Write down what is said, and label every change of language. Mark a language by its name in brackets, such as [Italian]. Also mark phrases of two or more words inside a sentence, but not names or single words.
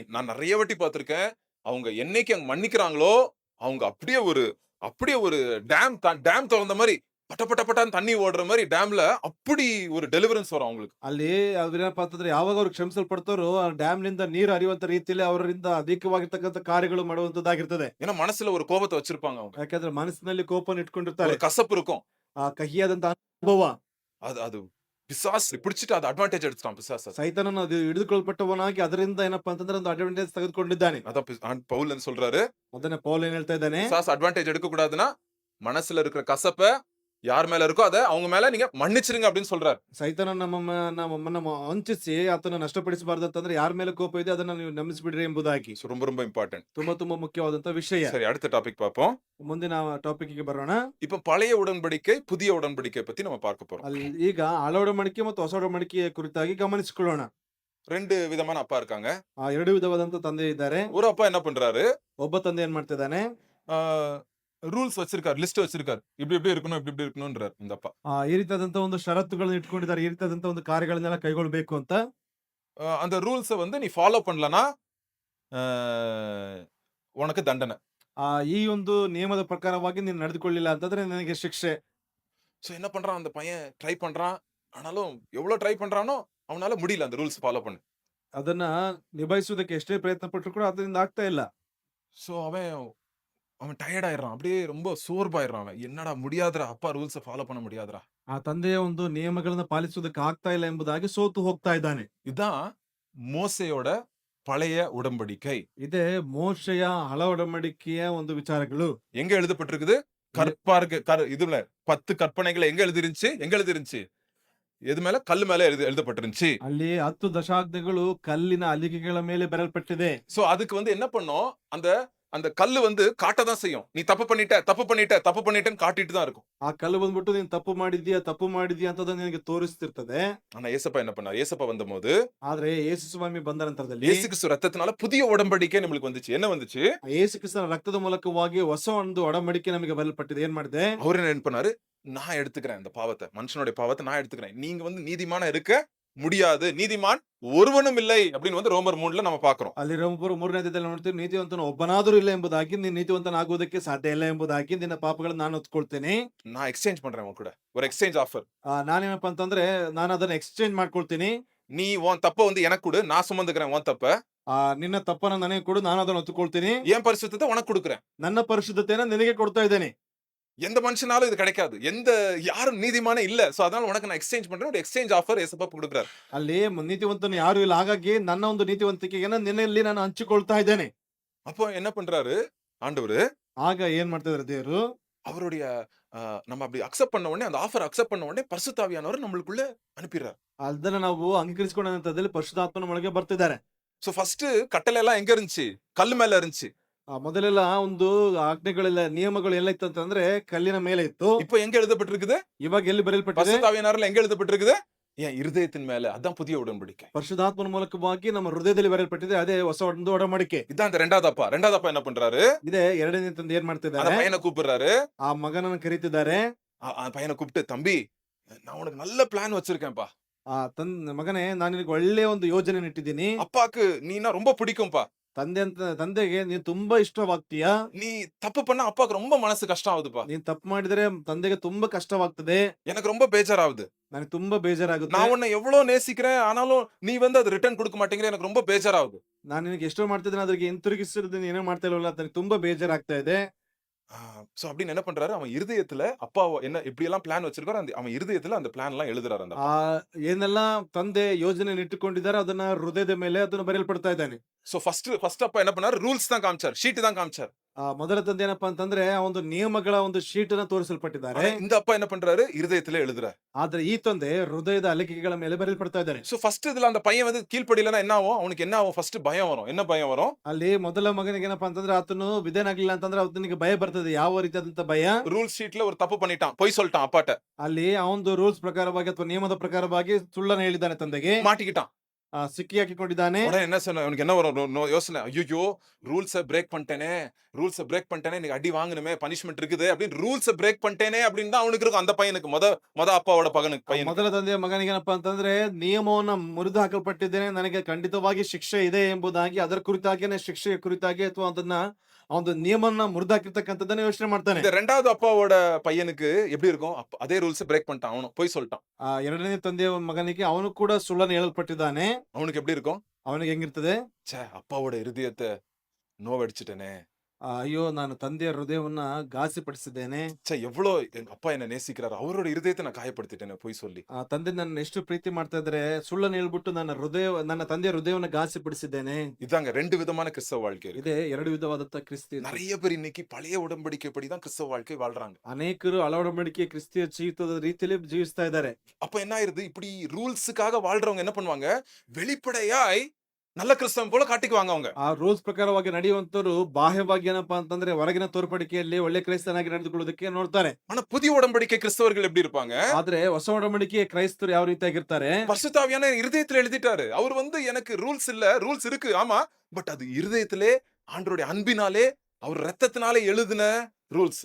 [Tamil] நான் நிறைய வாட்டி பார்த்திருக்கேன். அவங்க என்னைக்கு அங்க மன்னிக்கிறாங்களோ அவங்க அப்படியே ஒரு டேம் திறந்த மாதிரி பட்டப்பட்டான்னு தண்ணி ஓடுற மாதிரி டேம்ல அப்படி ஒரு டெலிவரன்ஸ் வரும் அவங்களுக்கு. [Kannada] ಅಲ್ಲಿ ಅವ್ರೇನಪ್ಪಾ ಅಂತಂದ್ರೆ ಯಾವಾಗ ಅವ್ರು ಕ್ಷಮಿಸಲ್ಪಡ್ತಾರೋ ಆ ಡ್ಯಾಮ್ ನಿಂದ ನೀರು ಹರಿಯುವಂತ ರೀತಿಯಲ್ಲಿ ಅವರಿಂದ ಅಧಿಕವಾಗಿರ್ತಕ್ಕಂಥ ಕಾರ್ಯಗಳು ಮಾಡುವಂತದ್ದಾಗಿರ್ತದೆ. [Tamil] ஏன்னா மனசுல ஒரு கோபத்தை வச்சிருப்பாங்க அவங்க. [Kannada] ಯಾಕಂದ್ರೆ ಮನಸ್ಸಿನಲ್ಲಿ ಕೋಪನ ಇಟ್ಕೊಂಡಿರ್ತಾರೆ, [Tamil] ஒரு கசப்பு இருக்கும். [Kannada] ಆ ಕಹಿಯಾದಂತ ಅನುಭವ [Tamil] அது பிசாசு பிடிச்சிட்டு அது அட்வான்டேஜ் எடுத்துட்டான். பிசாசு [Kannada] ಸೈತಾನನ ಅದು ಹಿಡಿದುಕೊಳ್ಪಟ್ಟವನಾಗಿ ಅದರಿಂದ ಏನಪ್ಪಾ ಅಂತಂದ್ರೆ ಒಂದು ಅಡ್ವಾಂಟೇಜ್ ತೆಗೆದುಕೊಂಡಿದ್ದಾನೆ. [Tamil] அதான் பவுல் என்ன சொல்றாரு? [Kannada] ಅದನ್ನ ಪೌಲ್ ಏನ್ ಹೇಳ್ತಾ ಇದ್ದಾನೆ? [Tamil] பிசாசு அட்வான்டேஜ் எடுக்க கூடாதுன்னா மனசுல இருக்கிற கசப்பை யார் மேல இருக்கோ அதை அவங்க மேல நீங்க மன்னிச்சிருங்க அப்படின்னு சொல்றாரு. [Kannada] ಸೈತಾನ ನಮ್ಮ ವಂಚಿಸಿ ಆತನ ನಷ್ಟಪಡಿಸಬಾರದು ಅಂತಂದ್ರೆ ಯಾರ ಮೇಲೆ ಕೋಪ ಇದೆ ಅದನ್ನ ನೀವು ನಂಬಿಸಿಬಿಡ್ರಿ ಎಂಬುದಾಗಿ. [Tamil] ரொம்ப ಇಂಪಾರ್ಟೆಂಟ್, [Kannada] ತುಂಬಾ ಮುಖ್ಯವಾದಂತ ವಿಷಯ. [Tamil] சரி, அடுத்த டாபிக் பார்ப்போம். [Kannada] ಮುಂದಿನ ಟಾಪಿಕ್ ಗೆ ಬರೋಣ. [Tamil] இப்ப பழைய உடன்படிக்கை புதிய உடன்படிக்கை பத்தி நம்ம பார்க்க போறோம். [Kannada] ಈಗ ಹಳೆ ಒಡಂಬಡಿಕೆ ಮತ್ತು ಹೊಸ ಒಡಂಬಡಿಕೆಯ ಕುರಿತಾಗಿ ಗಮನಿಸಿಕೊಳ್ಳೋಣ. [Tamil] 2 விதமான அப்பா இருக்காங்க. [Kannada] ಎರಡು ವಿಧವಾದಂತ ತಂದೆ ಇದ್ದಾರೆ. [Tamil] ஒரு அப்பா என்ன பண்றாரு, [Kannada] ಒಬ್ಬ ತಂದೆ ಏನ್ ಮಾಡ್ತಿದ್ದಾನೆ, [Tamil] ஆ ரூல்ஸ் வச்சிருக்காரு. லிஸ்ட் வச்சிருக்காரு. இப்படி இருக்கணும், இப்படி இருக்கணும்ன்றாரு இந்த அப்பா. [Kannada] ಈ ರೀತಿಯಾದಂತ ಒಂದು ಷರತ್ತುಗಳನ್ನ ಇಟ್ಕೊಂಡಿದ್ದಾರೆ, ಈ ರೀತಿಯಾದಂತ ಒಂದು ಕಾರ್ಯಗಳನ್ನೆಲ್ಲ ಕೈಗೊಳ್ಬೇಕು ಅಂತ. [Tamil] அந்த ரூல்ஸ வந்து நீ ஃபாலோ பண்ணலனா, ஆ உனக்கு தண்டனை. [Kannada] ಈ ಒಂದು ನಿಯಮದ ಪ್ರಕಾರವಾಗಿ ನೀನು ನಡೆದುಕೊಳ್ಳಿಲ್ಲ ಅಂತಂದ್ರೆ ನಿನಗೆ ಶಿಕ್ಷೆ. [Tamil] சோ என்ன பண்றான் அந்த பையன், ட்ரை பண்றான். ஆனாலும் எவ்வளவு ட்ரை பண்றானோ அவனால முடியல அந்த [English] rules follow [Tamil] பண்ண. [Kannada] ಅದನ್ನ ನಿಭಾಯಿಸುವುದಕ್ಕೆ ಎಷ್ಟೇ ಪ್ರಯತ್ನ ಪಟ್ಟರು ಕೂಡ ಅದರಿಂದ ಆಗ್ತಾ ಇಲ್ಲ. [Tamil] சோ அவன் டயர்ட் ஆயிடுறான். அப்படியே ரொம்ப சோர்வாயிடுறான் அவன். என்னடா முடியாதுடா, அப்பா [English] rules follow [Tamil] பண்ண முடியாதுடா. [Kannada] ಆ ತಂದೆಯ ಒಂದು ನಿಯಮಗಳನ್ನ ಪಾಲಿಸುವುದಕ್ಕೆ ಆಗ್ತಾ ಇಲ್ಲ ಎಂಬುದಾಗಿ ಸೋತು ಹೋಗ್ತಾ ಇದ್ದಾನೆ. [Tamil] இதான் மோசேயோட பழைய உடன்படிக்கை. [Kannada] ಇದೇ ಮೋಶೆಯ ಹಳ ಒಡಂಬಡಿಕೆಯ ಒಂದು ವಿಚಾರಗಳು. [Tamil] எங்க எழுதப்பட்டிருக்குது? இதுல 10 கற்பனைகள் எங்க எழுதிருந்துச்சு? எது மேல? கல்லு மேல எழுதப்பட்டிருந்துச்சு. [Kannada] ಅಲ್ಲಿ 10 ದಶಾಜ್ಞೆಗಳು ಕಲ್ಲಿನ ಅಲಿಗೆಗಳ ಮೇಲೆ ಬರೆಯಲ್ಪಟ್ಟಿದೆ. [Tamil] சோ அதுக்கு வந்து என்ன பண்ணோம், அந்த கல்லு வந்து காட்டதான் செய்யும். நீ தப்பு பண்ணிட்டேன்னு காட்டிட்டு தான் இருக்கும். [Kannada] ಆ ಕಲ್ಲು ಬಂದ್ಬಿಟ್ಟು ನೀನ್ ತಪ್ಪು ಮಾಡಿದ್ಯಾ ಅಂತ ನಿನಗೆ ತೋರಿಸ್ತಿರ್ತದೆ. [Tamil] ஆனா ஏசப்பா என்ன பண்ணாரு? ஏசப்பா வந்தபோது, [Kannada] ಆದ್ರೆ ಯೇಸು ಸ್ವಾಮಿ ಬಂದ ನಂತರದಲ್ಲಿ [Tamil] இயேசு கிறிஸ்து ரத்தத்தினால புதிய உடன்படிக்கை நம்மளுக்கு வந்துச்சு. என்ன வந்துச்சு? [Kannada] ಯೇಸು ಕ್ರಿಸ್ತನ ರಕ್ತದ ಮೂಲಕವಾಗಿ ಹೊಸ ಒಂದು ಒಡಂಬಡಿಕೆ ನಮಗೆ ಬರೆಯಲ್ಪಟ್ಟಿದೆ. ಏನ್ ಮಾಡಿದೆ? [Tamil] அவரு என்ன பண்ணாரு? நான் எடுத்துக்கிறேன் அந்த பாவத்தை, மனுஷனுடைய பாவத்தை நான் எடுத்துக்கிறேன். நீங்க வந்து நீதிமானா இருக்க முடியாது, நீதிமான் ஒருவனும் இல்லை அப்படின்னு வந்து ரோமர் 3ல நம்ம பாக்குறோம். [Kannada] ಅಲ್ಲಿ ರೋಮಪುರ 3ನೇ ಅಧ್ಯಾಯದಲ್ಲಿ ನೋಡ್ತೀವಿ, ನೀತಿವಂತನು ಒಬ್ಬನಾದರೂ ಇಲ್ಲ ಎಂಬುದಾಗಿ, ನೀನು ನೀತಿವಂತನಾಗುವುದಕ್ಕೆ ಸಾಧ್ಯ ಇಲ್ಲ ಎಂಬುದಾಗಿ ನಿನ್ನ ಪಾಪಗಳನ್ನು ನಾನು ಹೊತ್ಕೊಳ್ತೇನೆ. [Tamil] நான் எக்ஸ்சேஞ்ச் பண்றேன் உன் கூட. ஒரு [English] exchange offer. [Kannada] ನಾನೇನಪ್ಪ ಅಂತಂದ್ರೆ ನಾನು ಅದನ್ನ ಎಕ್ಸ್ಚೇಂಜ್ ಮಾಡ್ಕೊಳ್ತೀನಿ. [Tamil] நீ உன் தப்ப வந்து எனக்கு கொடு, நான் சுமந்துக்கிறேன் உன் தப்ப. [Kannada] ನಿನ್ನ ತಪ್ಪನ್ನ ನನಗೆ ಕೊಡು, ನಾನು ಅದನ್ನ ಹೊತ್ತುಕೊಳ್ತೀನಿ. [Tamil] என் பரிசுத்தத்தை உனக்கு கொடுக்கிறேன். [Kannada] ನನ್ನ ಪರಿಶುದ್ಧತೆಯನ್ನ ನಿನಗೆ ಕೊಡ್ತಾ ಇದ್ದೇನೆ. [Tamil] எந்த மனுஷனாலும் இது கிடைக்காது. யாரும் நீதிமானே இல்ல. சோ அதனால உனக்கு நான் எக்ஸ்சேஞ்ச் பண்றேன். ஒரு [English] exchange offer [Tamil] ஏசப்பா கொடுக்கிறார். [Kannada] ಅಲ್ಲಿ ನೀತಿವಂತನು ಯಾರು ಇಲ್ಲ, ಹಾಗಾಗಿ ನನ್ನ ಒಂದು ನೀತಿವಂತಿಕೆಯನ್ನ ನಿನ್ನಲ್ಲಿ ನಾನು ಹಂಚಿಕೊಳ್ತಾ ಇದ್ದೇನೆ. [Tamil] அப்போ என்ன பண்றாரு ஆண்டவரு? [Kannada] ಆಗ ಏನ್ ಮಾಡ್ತಿದಾರೆ ದೇವರು? [Tamil] அவருடைய நம்ம அப்படி அக்செப்ட் பண்ண உடனே, அந்த ஆஃபர் அக்செப்ட் பண்ண உடனே பரிசுத்த ஆவியானவர் நம்மளுக்குள்ள அனுப்பிடுறார். [Kannada] ಅದನ್ನ ನಾವು ಅಂಗೀಕರಿಸಿಕೊಂಡ ನಂತರದಲ್ಲಿ ಪರಿಶುದ್ಧಾತ್ಮನ ಒಳಗೆ ಬರ್ತಿದ್ದಾರೆ. [Tamil] சோ ஃபர்ஸ்ட் கட்டளை எல்லாம் எங்க இருந்துச்சு? கல்லு மேல இருந்துச்சு. [Kannada] ಮೊದಲೆಲ್ಲ ಒಂದು ಆಜ್ಞೆಗಳೆಲ್ಲ ನಿಯಮಗಳು ಎಲ್ಲ ಇತ್ತು ಅಂತಂದ್ರೆ ಕಲ್ಲಿನ ಮೇಲೆ ಇತ್ತು. [Tamil] இப்போ எங்க எழுதப்பட்டிருக்குது? [Kannada] ಇವಾಗ ಎಲ್ಲಿ ಬರೆಯಲ್ಪಟ್ಟಿದೆ? [Tamil] பரிசுத்த ஆவியானவர்ல எங்க எழுதப்பட்டிருக்குது? என் இருதயத்தின் மேல. அதான் புதிய உடன்படிக்கை. [Kannada] ಪರಿಶುದ್ಧಾತ್ಮನ ಮೂಲಕವಾಗಿ ನಮ್ಮ ಹೃದಯದಲ್ಲಿ ಬರೆಯಲ್ಪಟ್ಟಿದೆ. ಅದೇ ಹೊಸ ಒಂದು ಒಡಂಬಡಿಕೆ. [Tamil] இதான் அந்த ரெண்டாவது அப்பா என்ன பண்றாரு? [Kannada] ಇದೇ ಎರಡನೇ ತಂದೆ ಏನ್ [Tamil] அந்த [Kannada] ಮಾಡ್ತಿದ್ದಾರೆ? [Tamil] பையனை கூப்பிடுறாரு. [Kannada] ಆ ಮಗನನ್ನ ಕರೀತಿದ್ದಾರೆ. [Tamil] அந்த பையனை கூப்பிட்டு, தம்பி நான் உனக்கு நல்ல பிளான் வச்சிருக்கேன்ப்பா. [Kannada] ಮಗನೇ, ನಾನು ನಿನಗೆ ಒಳ್ಳೆ ಒಂದು ಯೋಜನೆ ಇಟ್ಟಿದ್ದೀನಿ. [Tamil] அப்பாக்கு நீனா ரொம்ப பிடிக்கும்பா. [Kannada] ತಂದೆಗೆ ನೀನ್ ತುಂಬಾ ಇಷ್ಟವಾಗ್ತೀಯಾ. [Tamil] நீ தப்பு பண்ணா அப்பாக்கு ரொம்ப மனசு கஷ்டம் ஆகுதுப்பா. [Kannada] ನೀನ್ ತಪ್ಪು ಮಾಡಿದ್ರೆ ತಂದೆಗೆ ತುಂಬಾ ಕಷ್ಟವಾಗ್ತದೆ. [Tamil] எனக்கு ரொம்ப பேஜாராகுது. [Kannada] ನನಗೆ ತುಂಬಾ ಬೇಜಾರಾಗುತ್ತೆ. [Tamil] நான் உன்னை எவ்வளவு நேசிக்கிறேன், ஆனாலும் நீ வந்து அது ரிட்டர்ன் கொடுக்க மாட்டேங்கிற. எனக்கு ரொம்ப பேஜாராகுது. [Kannada] ನಾನು ನಿನಗೆ ಎಷ್ಟೋ ಮಾಡ್ತಿದ್ದೀನಿ, ಅದ್ರಿಗೆ ಹಿಂತಿರುಗಿಸಿದ್ರೆ ನೀನೇ ಮಾಡ್ತಾ ಇಲ್ವಲ್ಲ, ನನಗೆ ತುಂಬಾ ಬೇಜಾರಾಗ್ತಾ ಇದೆ. [Tamil] சோ அப்படின்னு என்ன பண்றாரு? அவன் இருதயத்துல அப்பா என்ன இப்படி எல்லாம் பிளான் வச்சிருக்காரு, அவன் இருதயத்துல அந்த பிளான் எல்லாம் எழுதுறாரு. அந்த [Kannada] ಏನೆಲ್ಲ ತಂದೆ ಯೋಜನೆ ಇಟ್ಟುಕೊಂಡಿದ್ದಾರೆ ಅದನ್ನ ಹೃದಯದ ಮೇಲೆ ಅದನ್ನ ಬರೆಯಲ್ಪಡ್ತಾ ಇದ್ದಾನೆ. [Tamil] சோ ஃபர்ஸ்ட் அப்பா என்ன பண்ணாரு? ரூல்ஸ் தான் காமிச்சார், ஷீட் தான் காமிச்சார். [Kannada] ಮೊದಲ ತಂದೆ ಏನಪ್ಪಾ ಅಂತಂದ್ರೆ ಆ ಒಂದು ನಿಯಮಗಳ ಒಂದು ಶೀಟ್ ಅನ್ನ ತೋರಿಸಲ್ಪಟ್ಟಿದ್ದಾರೆ. [Tamil] இந்த அப்பா என்ன பண்றாரு? இருதயத்துல எழுதுறாரு. [Kannada] ಆದ್ರೆ ಈ ತಂದೆ ಹೃದಯದ ಅಲಿಕೆಗಳ ಮೇಲೆ ಬರೆಯಲ್ಪಡ್ತಾ ಇದ್ದಾನೆ. [Tamil] சோ ஃபர்ஸ்ட் இதுல அந்த பையன் வந்து கீழ்ப்படியலனா என்ன ஆகும்? அவனுக்கு என்ன ஆகும்? ஃபர்ஸ்ட் பயம் வரும். என்ன பயம் வரும்? [Kannada] ಅಲ್ಲಿ ಮೊದಲ ಮಗನಿಗೆ ಏನಪ್ಪಾ ಅಂತಂದ್ರೆ ಆತನು ವಿಧೇಯನಾಗ್ಲಿಲ್ಲ ಅಂತಂದ್ರೆ ಅವನಿಗೆ ಭಯ ಬರ್ತದೆ. ಯಾವ ರೀತಿಯಾದಂತ ಭಯ? [English] rule sheetல [Tamil] ஒரு தப்பு பண்ணிட்டான், பொய் சொல்லிட்டான் அப்பாட்ட. [Kannada] ಅಲ್ಲಿ ಆ ಒಂದು ರೂಲ್ಸ್ ಪ್ರಕಾರವಾಗಿ ಅಥವಾ ನಿಯಮದ ಪ್ರಕಾರವಾಗಿ ಸುಳ್ಳನ್ನು ಹೇಳಿದ್ದಾನೆ ತಂದೆಗೆ. [Tamil] மாட்டிக்கிட்டான். [Kannada] ಸಿಕ್ಕಿ ಹಾಕಿಕೊಂಡಿದ್ದಾನೆ. [Tamil] என்ன சொன்ன? அவனுக்கு என்ன வரும் யோசனை? ஐயோ [English] rules break [Tamil] பண்ணிட்டேனே, இன்னைக்கு அடி வாங்கணுமே, பனிஷ்மெண்ட் இருக்குது அப்படின்னு [English] rules break [Tamil] பண்ணிட்டேனே அப்படின்னு தான் அவனுக்கு இருக்கும். அந்த பையனுக்கு மொத அப்பாவோட பையன். [Kannada] ಮೊದಲ ತಂದೆಯ ಮಗನಿಗೆ ಏನಪ್ಪಾ ಅಂತಂದ್ರೆ ನಿಯಮವನ್ನ ಮುರಿದು ಹಾಕಲ್ಪಟ್ಟಿದ್ದೇನೆ, ನನಗೆ ಖಂಡಿತವಾಗಿ ಶಿಕ್ಷೆ ಇದೆ ಎಂಬುದಾಗಿ, ಅದರ ಕುರಿತಾಗಿನೇ ಶಿಕ್ಷೆಯ ಕುರಿತಾಗಿ ಅಥವಾ ಅದನ್ನ ಒಂದು ನಿಯಮವನ್ನ ಮುರಿದಾಕಿರ್ತಕ್ಕಂಥದ್ದನ್ನ ಯೋಚನೆ ಮಾಡ್ತಾನೆ. [Tamil] இந்த ரெண்டாவது அப்பாவோட பையனுக்கு எப்படி இருக்கும்? அதே [English] rules break [Tamil] பண்ணிட்டான், அவனும் பொய் சொல்லிட்டான். [Kannada] ಎರಡನೇ ತಂದೆಯ ಮಗನಿಗೆ ಅವನು ಕೂಡ ಸುಳ್ಳನ್ನು ಹೇಳಲ್ಪಟ್ಟಿದ್ದಾನೆ. [Tamil] அவனுக்கு எப்படி இருக்கும்? [Kannada] ಅವನಿಗೆ ಹೆಂಗಿರ್ತದೆ? [Tamil] அப்பாவோட இருதயத்தை நோவடிச்சிட்டேனே, [Kannada] ಅಯ್ಯೋ, ನಾನು ತಂದೆಯ ಹೃದಯವನ್ನ ಘಾಸಿಪಡಿಸಿದ್ದೇನೆ. [Tamil] எவ்வளோ எங்க அப்பா என்ன நேசிக்கிறாரு, அவரோட இருதயத்தை நான் காயப்படுத்திட்டேனே பொய் சொல்லி. [Kannada] ತಂದೆ ನನ್ನ ಎಷ್ಟು ಪ್ರೀತಿ ಮಾಡ್ತಾ ಇದ್ರೆ ಸುಳ್ಳನ್ನು ಹೇಳ್ಬಿಟ್ಟು ನನ್ನ ತಂದೆಯ ಹೃದಯವನ್ನ ಘಾಸಿಪಡಿಸಿದ್ದೇನೆ. [Tamil] இதாங்க 2 விதமான கிறிஸ்தவ வாழ்க்கை இருக்கு. [Kannada] ಇದೇ 2 ವಿಧವಾದಂತ ಕ್ರಿಸ್ತಿ. [Tamil] நிறைய பேர் இன்னைக்கு பழைய உடன்படிக்கைப்படி தான் கிறிஸ்தவ வாழ்க்கை வாழ்றாங்க. [Kannada] ಅನೇಕರು ಹಳ ಒಡಂಬಡಿಕೆ ಕ್ರಿಸ್ತಿಯ ಜೀವಿತದ ರೀತಿಯಲ್ಲಿ ಜೀವಿಸ್ತಾ ಇದ್ದಾರೆ. [Tamil] அப்ப என்ன ஆயிருது? இப்படி ரூல்ஸுக்காக வாழ்றவங்க என்ன பண்ணுவாங்க? வெளிப்படையாய் நல்ல கிறிஸ்தவன் போல காட்டிக்குவாங்க அவங்க. [Kannada] ಆ ರೂಲ್ಸ್ ಪ್ರಕಾರವಾಗಿ ನಡೆಯುವಂತವರು ಬಾಹ್ಯವಾಗಿ ಏನಪ್ಪಾ ಅಂತಂದ್ರೆ ಹೊರಗಿನ ತೋರ್ಪಡಿಕೆಯಲ್ಲಿ ಒಳ್ಳೆ ಕ್ರೈಸ್ತನಾಗಿ ನಡೆದುಕೊಳ್ಳೋದಕ್ಕೆ ನೋಡ್ತಾರೆ. [Tamil] ஆனா புதிய உடன்படிக்கை கிறிஸ்தவர்கள் எப்படி இருப்பாங்க? [Kannada] ಆದ್ರೆ ಹೊಸ ಒಡಂಬಡಿಕೆ ಕ್ರೈಸ್ತರು ಯಾವ ರೀತಿಯಾಗಿರ್ತಾರೆ? [Tamil] பரிசுத்த ஆவியானவர் இருதயத்துல எழுதிட்டாரு. அவர் வந்து எனக்கு ரூல்ஸ் இல்ல, ரூல்ஸ் இருக்கு ஆமா, பட் அது இருதயத்திலே ஆண்டவருடைய அன்பினாலே அவர் ரத்தத்தினாலே எழுதின ரூல்ஸ்.